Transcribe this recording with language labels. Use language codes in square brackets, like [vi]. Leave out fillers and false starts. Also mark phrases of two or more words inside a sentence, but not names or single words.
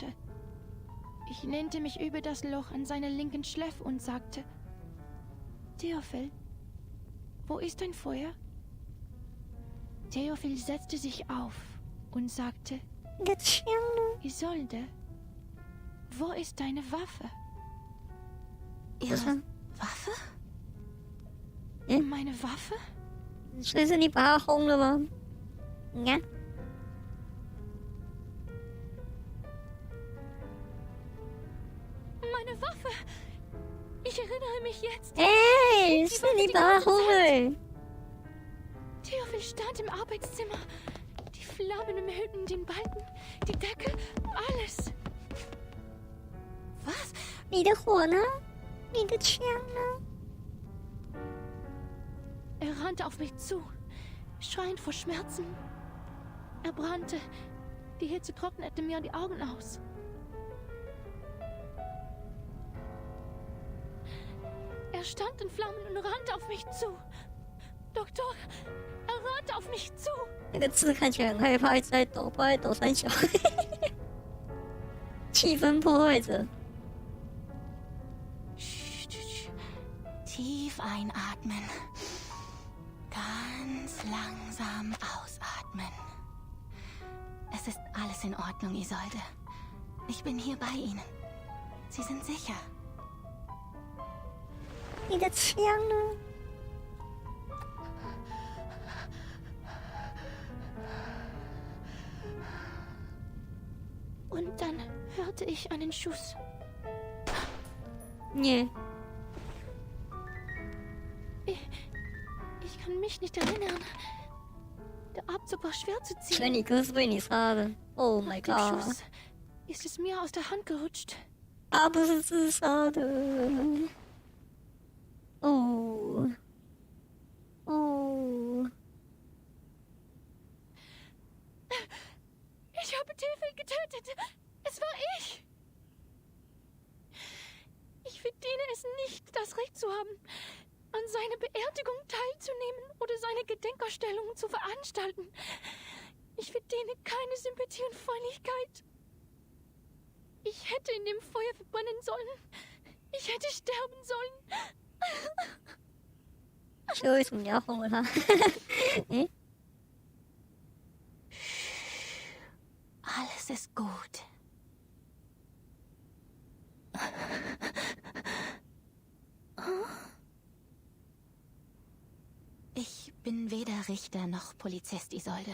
[de] Ich lehnte mich über das Loch an seiner linken Schläfe und sagte: Theophil, wo ist dein Feuer? Theophil setzte sich auf und sagte: Isolde, wo ist deine Waffe? Ihre Waffe? Meine Waffe? [zh] 所以是你把他轰了吗？你看。 [de] Meine Waffe! Ich erinnere mich jetzt. Ey, ist die Barhummel. Theophil stand im Arbeitszimmer. Die Flammen umhüllten den Balken, die Decke, alles. Was? [zh] 你的火呢？你的枪呢？ [de] Er rannte auf mich zu, schreiend vor Schmerzen. Er brannte. Die Hitze trocknete mir die Augen aus. Er stand in Flammen und rannte auf mich zu. Doktor, er rannte auf mich zu. [zh] 那个字看起来很害怕，一直在抖，不知道在抖三小。气氛破坏者。 [de] Tief einatmen. Ganz langsam ausatmen. Es ist alles in Ordnung, Isolde. Ich bin hier bei Ihnen. Sie sind sicher. [zh] 你的枪呢？ [de] Und dann hörte ich einen Schuss. Nee. Ich kann mich nicht erinnern. Der Abzug war schwer zu ziehen. [zh] 所以你哥是被你杀的。 [en] Oh my god. [de] Nach dem Schuss ist es mir aus der Hand gerutscht. [zh] 他不是自杀的。哦。哦。 [de] Ich habe Theophil getötet. Es war ich. Ich verdiene es nicht, das Recht zu haben, an seiner Beerdigung teilzunehmen oder seine Gedenkausstellungen zu veranstalten. Ich verdiene keine Sympathie und Freundlichkeit. Ich hätte in dem Feuer verbrennen sollen. Ich hätte sterben sollen. [zh] 所以为什么你要轰了他？诶？ [de] Alles ist gut. Ich bin weder Richter noch Polizist, Isolde.